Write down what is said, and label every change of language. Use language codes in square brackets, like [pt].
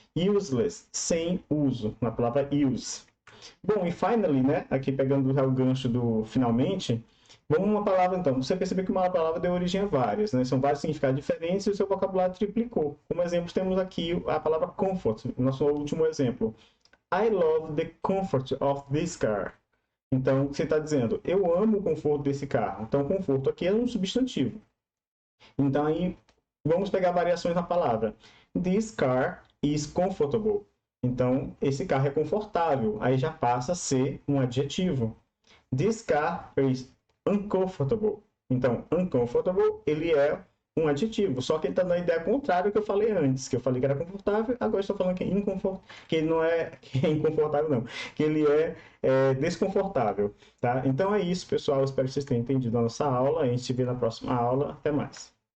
[pt] Useless, sem uso, na palavra use. Bom, e finally, né? Aqui pegando o gancho do finalmente, vamos uma palavra então. Você percebeu que uma palavra deu origem a várias, né? São vários significados diferentes e o seu vocabulário triplicou. Como exemplo, temos aqui a palavra comfort, nosso último exemplo. [en] I love the comfort of this car. [pt] Então, você está dizendo, eu amo o conforto desse carro. Então, conforto aqui é um substantivo. Então, aí, vamos pegar variações na palavra. [en] This car is comfortable. [pt] Então, esse carro é confortável. Aí já passa a ser um adjetivo. [en] This car is uncomfortable. [pt] Então, uncomfortable, ele é um adjetivo, só que ele está na ideia contrária que eu falei antes, que eu falei que era confortável, agora estou falando que é que ele não é, que é inconfortável, não, que ele é desconfortável, tá? Então é isso, pessoal, espero que vocês tenham entendido a nossa aula, a gente se vê na próxima aula, até mais.